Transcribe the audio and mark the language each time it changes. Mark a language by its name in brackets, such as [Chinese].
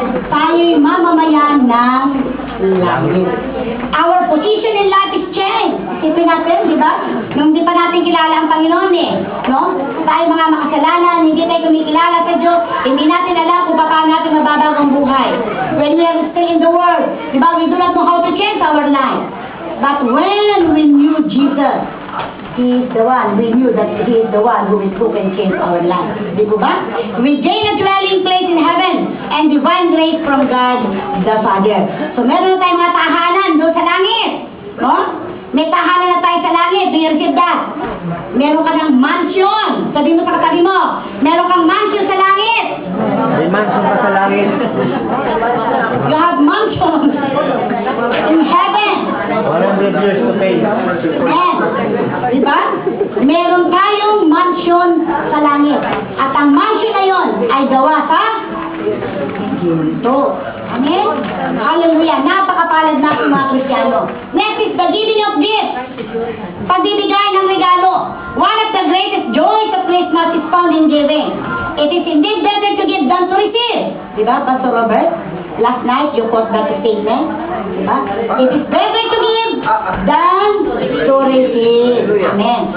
[Filipino] Tayo'y mamamayan ng langit. [English] Our position in life is changed. [Filipino] Isipin natin, di ba? Nung di pa natin kilala ang Panginoon no? Tayo mga makasalanan, hindi tayo kumikilala sa Diyos, hindi natin alam kung paano natin mababago ang buhay. [English] When we are still in the world, [Filipino] di ba? [English] We do not know how to change our life. But when we knew Jesus, He is the one, we knew that He is the one who can change our life. [Filipino] Di ba? [English] We gain a dwelling place in heaven and divine grace from God the Father. [Filipino] So meron na tayong mga tahanan doon sa langit. No? May tahanan na tayo sa langit. [English] Do you receive that? [Filipino] Meron ka ng mansion. Sabi mo sa katabi mo, meron kang mansion sa langit. May mansion pa sa langit. [English] You have mansion in heaven. 100 years to pay. [Filipino] Amen. Diba? Meron tayong mansion sa langit. At ang mansion na yon ay gawa sa ginto. Amen? Hallelujah. Napakapalad natin mga Kristiyano. [English] Next is the giving of gifts. [Filipino] Pagbibigay ng regalo. [English] One of the greatest joys of Christmas is found in giving. It is indeed better to give than to receive. [Filipino] Diba, [English] Pastor Robert? Last night, you quote that statement. [Filipino] Diba? [English] It is better to give than to receive. Amen.